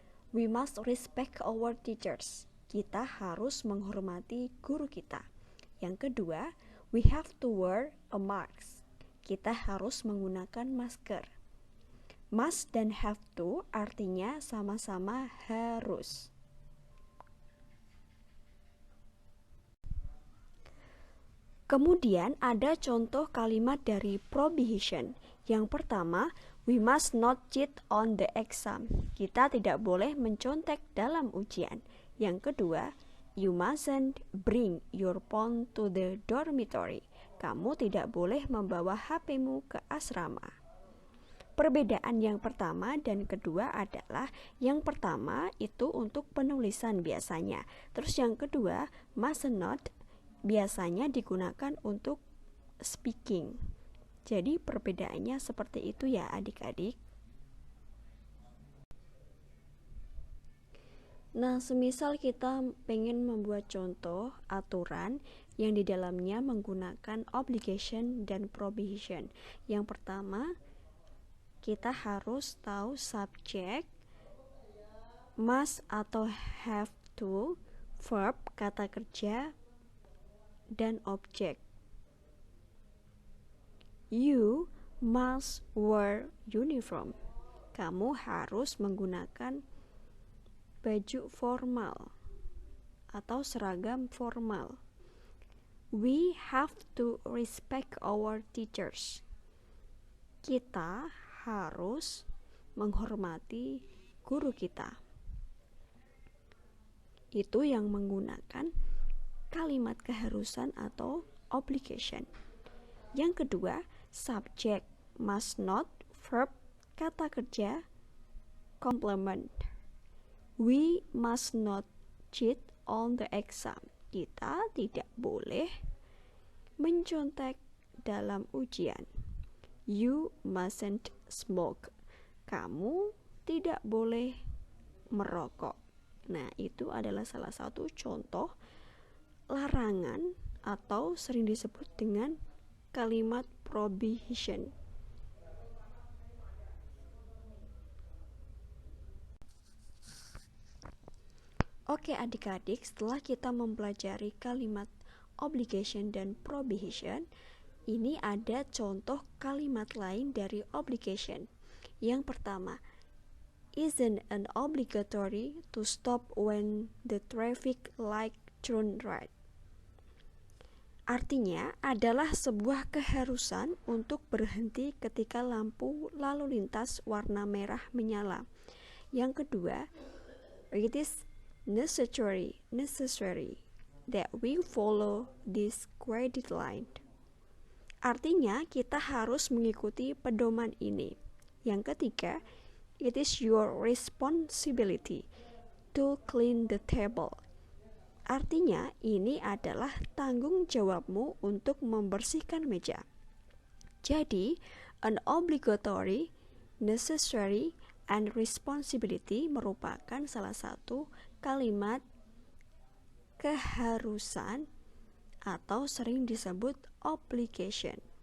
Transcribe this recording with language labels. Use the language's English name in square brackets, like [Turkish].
[English] We must respect our teachers. [Indonesian] Kita harus menghormati guru kita. Yang kedua, [English] we have to wear a mask. [Indonesian] Kita harus menggunakan masker. Must dan have to artinya sama-sama harus. Kemudian ada contoh kalimat dari prohibition. Yang pertama, [English] we must not cheat on the exam. [Indonesian] Kita tidak boleh mencontek dalam ujian. Yang kedua, [English] you mustn't bring your phone to the dormitory. [Indonesian] Kamu tidak boleh membawa HP-mu ke asrama. Perbedaan yang pertama dan kedua adalah yang pertama itu untuk penulisan biasanya. Terus yang kedua, must not biasanya digunakan untuk speaking. Jadi perbedaannya seperti itu ya adik-adik. Nah, semisal kita pengen membuat contoh aturan yang di dalamnya menggunakan obligation dan prohibition. Yang pertama, kita harus tahu subject, must atau have to, verb, kata kerja, dan objek. [English] You must wear uniform. [Indonesian] Kamu harus menggunakan baju formal atau seragam formal. [English] We have to respect our teachers. [Indonesian] Kita harus menghormati guru kita. Itu yang menggunakan kalimat keharusan atau obligation. Yang kedua, [English] subject, must not, verb, [Indonesian] kata kerja, [English] complement. We must not cheat on the exam. [Indonesian] Kita tidak boleh mencontek dalam ujian. [English] You mustn't smoke. [Indonesian] Kamu tidak boleh merokok. Nah, itu adalah salah satu contoh larangan atau sering disebut dengan kalimat prohibition. Oke adik-adik, setelah kita mempelajari kalimat obligation dan prohibition, ini ada contoh kalimat lain dari obligation. Yang pertama, [English] isn't an obligatory to stop when the traffic light turn red. [Indonesian] Artinya adalah sebuah keharusan untuk berhenti ketika lampu lalu lintas warna merah menyala. Yang kedua, [English] it is necessary that we follow this credit line. [Indonesian] Artinya kita harus mengikuti pedoman ini. Yang ketiga, [English] it is your responsibility to clean the table. [Indonesian] Artinya ini adalah tanggung jawabmu untuk membersihkan meja. Jadi, [English] an obligatory necessary, and responsibility [Indonesian] merupakan salah satu kalimat keharusan atau sering disebut obligation.